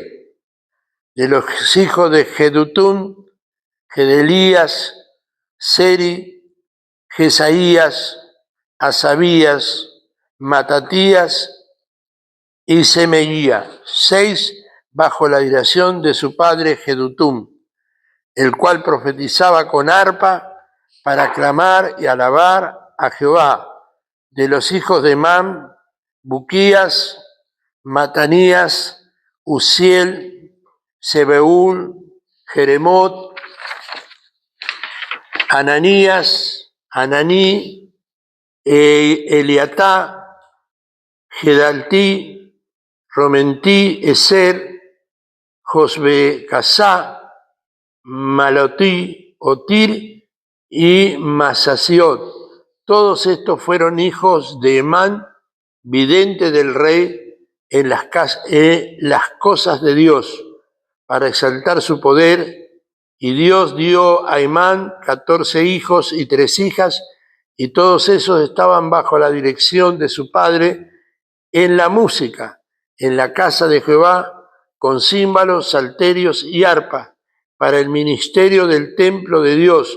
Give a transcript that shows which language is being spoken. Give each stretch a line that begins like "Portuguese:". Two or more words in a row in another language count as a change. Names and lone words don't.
Spanish: De los hijos de Jedutún, Gedelías, Seri, Jesaías, Asabías, Matatías y Semeía, 6 bajo la dirección de su padre Jedutún, el cual profetizaba con arpa para clamar y alabar a Jehová. De los hijos de Emán, Buquías, Matanías, Uziel, Sebeúl, Jeremot, Ananías, Ananí, Eliatá, Gedaltí, Romentí, Eser, Josbecasá, Malotí, Otir y Masasiot. Todos estos fueron hijos de Emán, vidente del rey en las cosas de Dios, para exaltar su poder. Y Dios dio a Emán 14 hijos y 3 hijas, y todos esos estaban bajo la dirección de su padre en la música, en la casa de Jehová, con címbalos, salterios y arpa, para el ministerio del templo de Dios.